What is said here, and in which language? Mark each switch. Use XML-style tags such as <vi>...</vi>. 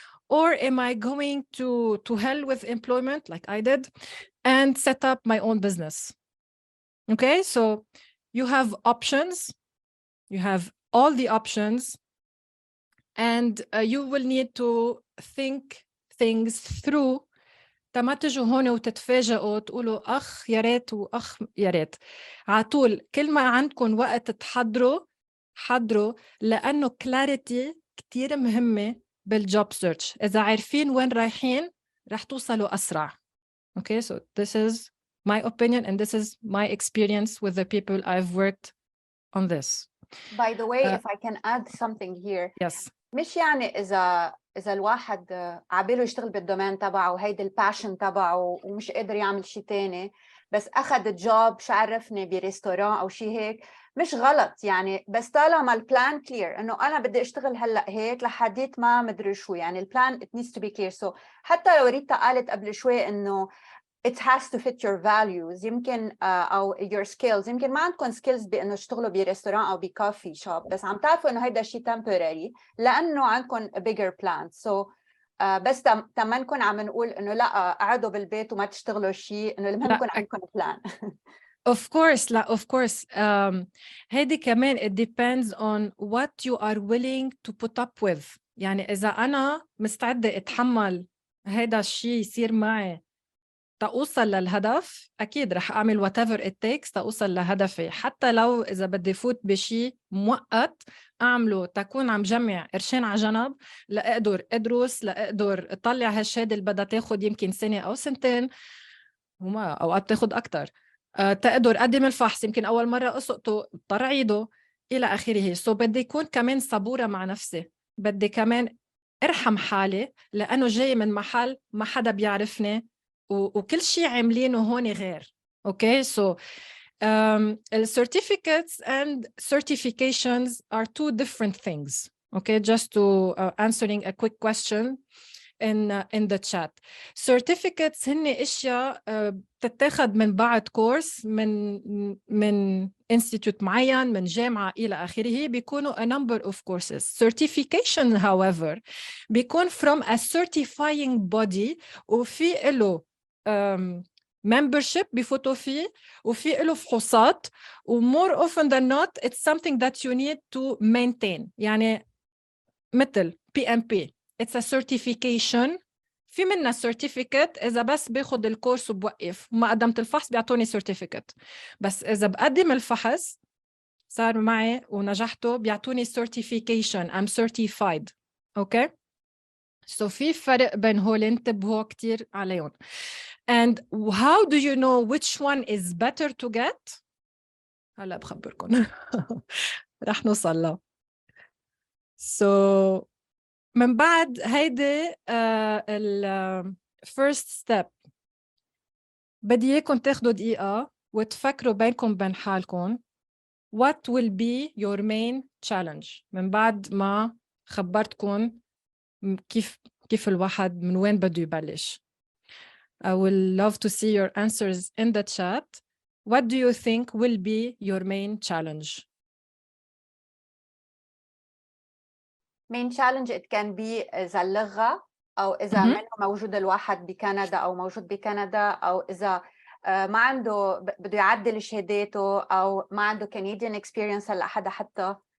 <en>Or am I going to hell with employment like I did and set up my own business? Okay, so you have options. You have all the options, and you will need to think things through.</en> <ar>ما تجوا هون وتتفاجئوا تقولوا أخ يا ريت وأخ يا ريت. عطول كل ما عندكم وقت حضروا لأنه clarity كتير مهمة بالjob search. إذا عارفين وين رايحين رح توصلوا أسرع.</ar> <en>Okay, so this is my opinion and this is my experience with the people I've worked on this. By the way, if I can add something here. Yes.</en> <ar>مش يعني إذا الواحد عباله يشتغل بالدومين تبعه وهيدي الباشن تبعه ومش قادر يعمل شيء تاني بس أخذ الجوب شعرفني بريستوران أو شيء هيك مش غلط يعني بس طالما البلان كلير إنه أنا بدي أشتغل هلأ هيك لحديت ما مدري شو يعني البلان</ar> <en>it needs to be clear.</en> <ar>So حتى لو ريتا قالت قبل شوي إنه</ar> <en>it has to fit your values</en> <ar>يمكن أو</ar> <en>your skills</en> <ar>يمكن ما عندكم skills بأنه تشتغلوا بريستوران أو بكافي شوب بس عم تعرفوا إنه هيدا شيء temporary لأنه عندكم</ar> <en>a bigger plan.</en> <ar>So بس تما نكون عم نقول إنه لا قعدوا بالبيت وما تشتغلوا شيء إنه المهم يكون عندكم plan. Of course, of course. هيدي كمان</ar> <en>it depends on what you are willing to put up with.</en> <ar>يعني إذا أنا مستعدة أتحمل هيدا الشيء يصير معي تأوصل للهدف أكيد رح أعمل</ar> <en>whatever it takes</en> <ar>تأوصل لهدفي حتى لو إذا بدي فوت بشيء مؤقت أعمله تكون عم جمع قرشين على جنب لأقدر أدرس لأقدر أطلع هالشهادة اللي بدها تاخد يمكن سنة أو سنتين وما أوقات تاخد أكتر تقدر أقدم الفحص يمكن أول مرة أسقطه اضطر أعيده إلى آخره. سو بدي يكون كمان صبورة مع نفسي بدي كمان أرحم حالي لأنه جاي من محل ما حدا بيعرفني وكل شيء عاملينه هون غير.</ar> <en>Okay, so certificates and certifications are two different things. Okay, just to answering a quick question in the chat.</en> <ar>Certificates هن اشياء بتتاخد من بعد كورس من institute معين من جامعة إلى آخره بيكونوا</ar> <en>a number of courses. Certification however</en> <ar>بيكون</ar> <en>from a certifying body</en> <ar>وفي له membership بفوتوا فيه وفي له فحوصات و</ar> <en>more often than not it's something that you need to maintain</en> <ar>يعني مثل</ar> <en>PMP it's a certification</en> <ar>في منها certificate إذا بس باخد الكورس وبوقف ما قدمت الفحص بيعطوني certificate، بس إذا بقدم الفحص صار معي ونجحته بيعطوني certification</ar> <en>I'm certified.</en> <ar>okay so في فرق بين هول انتبهوا كتير عليهم.</ar> <en>and how do you know which one is better to get؟</en> <ar>هلا بخبركم. رح نوصل له. so من بعد هيدي ال</ar> <en>first step</en> <ar>بدي اياكم تاخدوا دقيقة وتفكروا بينكم بين حالكم</ar> <en>what will be your main challenge.</en> <ar>من بعد ما خبرتكم كيف الواحد من وين بده يبلش.</ar> <en>I will love to see your answers in the chat. What do you think will be your main challenge? main challenge it can be</en> <ar>إذا اللغة أو إذا منه موجود الواحد بكندا أو موجود بكندا أو إذا ما عنده بده يعدل شهاداته أو ما عنده</ar> <en>Canadian experience</en> <ar>هلا حدا حتى.</ar>